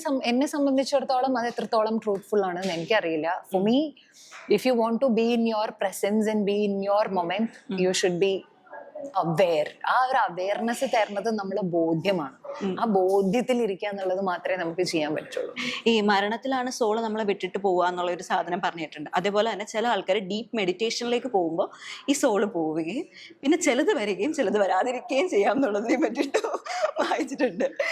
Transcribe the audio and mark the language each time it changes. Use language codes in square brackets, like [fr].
[ml] എന്നെ സംബന്ധിച്ചിടത്തോളം അത് എത്രത്തോളം ട്രൂത്ത്ഫുൾ ആണെന്ന് എനിക്കറിയില്ല. [en] For me, if you want to be in your presence and be in your moment, you should be aware. [ml] ആ ഒരു അവയർനെസ് തരുന്നത് നമ്മളെ ബോധ്യമാണ്. ആ ബോധ്യത്തിൽ ഇരിക്കുക എന്നുള്ളത് മാത്രമേ നമുക്ക് ചെയ്യാൻ പറ്റുള്ളൂ. ഈ മരണത്തിലാണ് സോള് നമ്മളെ വിട്ടിട്ട് പോവുക എന്നുള്ള ഒരു സാധനം പറഞ്ഞിട്ടുണ്ട്. അതേപോലെ തന്നെ ചില ആൾക്കാർ ഡീപ്പ് മെഡിറ്റേഷനിലേക്ക് പോകുമ്പോൾ ഈ സോള് പോവുകയും പിന്നെ ചിലത് വരികയും ചിലത് വരാതിരിക്കുകയും ചെയ്യാം എന്നുള്ളതിനെ പറ്റിയിട്ട് വായിച്ചിട്ടുണ്ട്.